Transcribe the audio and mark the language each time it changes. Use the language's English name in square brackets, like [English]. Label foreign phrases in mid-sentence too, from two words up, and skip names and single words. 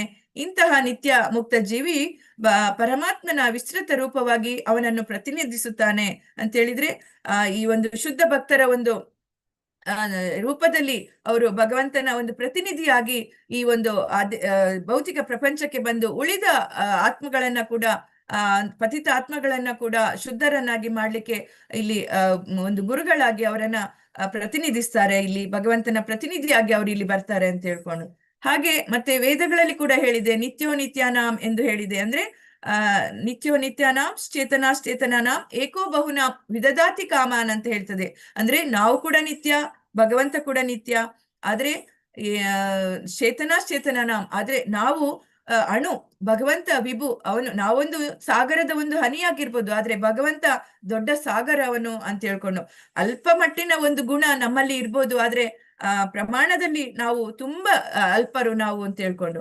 [Kannada] ಇಂತಹ ನಿತ್ಯ ಮುಕ್ತ ಜೀವಿ ಪರಮಾತ್ಮನ ವಿಸ್ತೃತ ರೂಪವಾಗಿ ಅವನನ್ನು ಪ್ರತಿನಿಧಿಸುತ್ತಾನೆ ಅಂತ ಹೇಳಿದ್ರೆ, ಈ ಒಂದು ಶುದ್ಧ ಭಕ್ತರ ಒಂದು ರೂಪದಲ್ಲಿ ಅವರು ಭಗವಂತನ ಒಂದು ಪ್ರತಿನಿಧಿಯಾಗಿ ಈ ಒಂದು ಭೌತಿಕ ಪ್ರಪಂಚಕ್ಕೆ ಬಂದು ಉಳಿದ ಆತ್ಮಗಳನ್ನ ಕೂಡ ಪತಿತ ಆತ್ಮಗಳನ್ನ ಕೂಡ ಶುದ್ಧರನ್ನಾಗಿ ಮಾಡ್ಲಿಕ್ಕೆ ಇಲ್ಲಿ ಒಂದು ಗುರುಗಳಾಗಿ ಅವರನ್ನ ಪ್ರತಿನಿಧಿಸ್ತಾರೆ. ಇಲ್ಲಿ ಭಗವಂತನ ಪ್ರತಿನಿಧಿಯಾಗಿ ಅವರು ಇಲ್ಲಿ ಬರ್ತಾರೆ ಅಂತ ಹೇಳ್ಕೊಂಡು, ಹಾಗೆ ಮತ್ತೆ ವೇದಗಳಲ್ಲಿ ಕೂಡ ಹೇಳಿದೆ [Sanskrit] ನಿತ್ಯೋ ನಿತ್ಯಾನಾಂ [Kannada] ಎಂದು ಹೇಳಿದೆ. [Sanskrit] ಅಂದ್ರೆ ನಿತ್ಯೋ ನಿತ್ಯಾನಾಂ ಚೇತನಾಂ ಏಕೋ ಬಹುನಾಂ ವಿದದಾತಿ ಕಾಮಾನ್ [Kannada] ಅಂತ ಹೇಳ್ತದೆ. ಅಂದ್ರೆ ನಾವು ಕೂಡ ನಿತ್ಯ, ಭಗವಂತ ಕೂಡ ನಿತ್ಯ, ಆದ್ರೆ ಚೇತನಾಂ ಆದ್ರೆ ನಾವು ಅಣು, ಭಗವಂತ ವಿಭು, ನಾವೊಂದು ಸಾಗರದ ಒಂದು ಹನಿಯಾಗಿರ್ಬೋದು, ಆದ್ರೆ ಭಗವಂತ ದೊಡ್ಡ ಸಾಗರ ಅವನು ಅಂತ ಹೇಳ್ಕೊಂಡು, ಅಲ್ಪ ಮಟ್ಟಿನ ಒಂದು ಗುಣ ನಮ್ಮಲ್ಲಿ ಇರ್ಬೋದು, ಆದ್ರೆ ಪ್ರಮಾಣದಲ್ಲಿ ನಾವು ತುಂಬಾ ಅಲ್ಪರು ನಾವು ಅಂತ ಹೇಳ್ಕೊಂಡು.